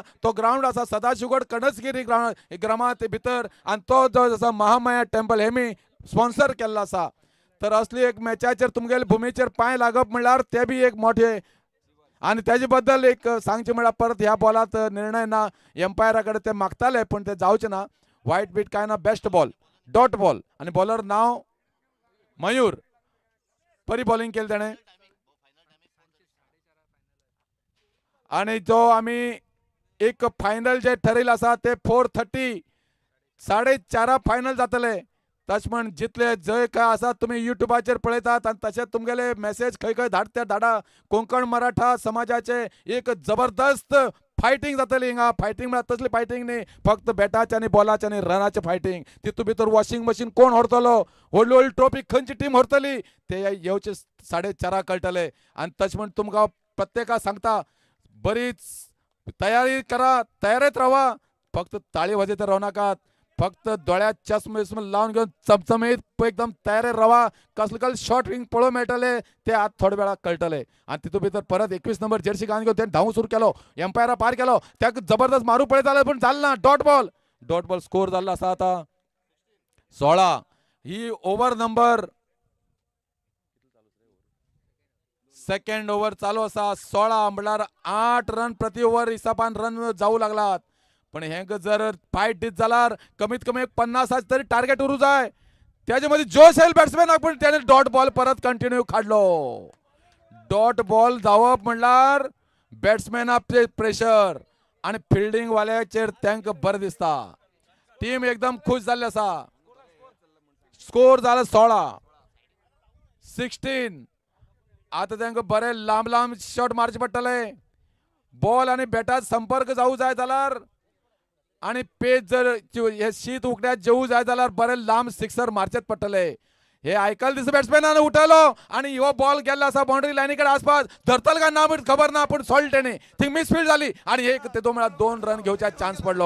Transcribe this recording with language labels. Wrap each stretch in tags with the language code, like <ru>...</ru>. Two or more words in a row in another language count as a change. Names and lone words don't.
<kok>तो ग्राउंड आसा सदाशिवगड कणसगिरी ग्रामात भितर आणि तो जो आसा महामाया टेम्पल हेमी स्पॉन्सर केल्लो आसा तर असली एक मॅचाचेर तुमगेले भुमीचेर पांय लागप म्हणल्यार ते बी एक मोठे आणि त्याचे बद्दल एक सांगचे म्हळ्यार परत ह्या बॉलात निर्णय ना एम्पायरा कडेन ते मागताले पण ते जावचे ना</kok> <en>wide beat</en> <kok>काय ना</kok> <en>best ball dot ball</en> <kok>आणि बॉलर नाव मयूर बरी बॉलिंग केली तेणे आणि जो आम्ही एक फायनल जे ठरयले आसा ते 4:30 4:30 फायनल जातले तशें म्हण जितले जंय काय आसा तुमी युट्यूबाचेर पळयतात आणि तशेंच तुमगेले मेसेज खंय खंय धाडटा धाडा कोंकण मराठा समाजाचे एक जबरदस्त फायटिंग जातली हिंगा फायटिंग म्हळ्यार तसली फायटिंग न्ही फक्त बॅटाचे आनी बॉलाचे आनी रनाचे फायटिंग तितून भितर</kok> <en>washing machine</en> <kok>कोण व्हरतलो व्हडली व्हडली ट्रॉफी खंयची टीम व्हरतली ते येवचे 4:30 कळटले आणि तशें म्हण तुमकां प्रत्येकाक सांगता बरीच तयारी करा तयारीत राहा फक्त ताळी वाजयत रावू नाकात फक्त दोळ्यात चष्मे लावून घेऊन चमचमीत एकदम तयारी राहा कसले</kok> <en>short wing</en> <kok>पळोवंक मेळटले ते आज थोड्या वेळाक कळटले आणि तितून भितर परत 21 नंबर जर्सी घालून घेवन तेणें धांव सुरू केलो एम्पायरा पार केलो त्याक जबरदस्त मारू पळयताले पण जालें ना</kok> <en>dot ball</en> <kok>स्कोर जाल्लो आसा आता 16 ही</kok> <en>over number second over</en> <kok>चालू आसा 16 म्हळ्यार 8 रन प्रति ओव्हर हिसाबान रन जावू लागलात पण हे जर फायट दीत जाल्यार कमीत कमी 50 तरी टार्गेट उरूं जाय त्याच्या मध्ये जोश येईल बॅट्समॅनाक पण त्याने</kok> <en>dot ball</en> <kok>परत कंटिन्यू काढलो</kok> <en>dot ball</en> <kok>जावप म्हणल्यार बॅट्समॅनाचे प्रेशर आणि फिल्डिंग वाल्याचेर तांकां बरें दिसता टीम एकदम खुश जाल्ली आसा स्कोर जाला 16 आता तांकां बरे लांब लांब शॉट मारचे पडटले बॉल आणि बॅटात संपर्क जावू जाय जाल्यार आणि पेज जर हे शीत उकड्यात जेवू जाय जाल्यार बरे लांब सिक्सर मारचेच पडटले हे आयकल दिस बॅट्समॅनान उठयलो आणि हो बॉल गेल्लो आसा बाउंड्री लायनी कडेन आसपास धरतल काय ना खबर ना पण सोडली तेणी थिंग मिसफील्ड जाली आणि एक तेतून म्हळ्यार 2 रन घेवचा चान्स पडलो</kok>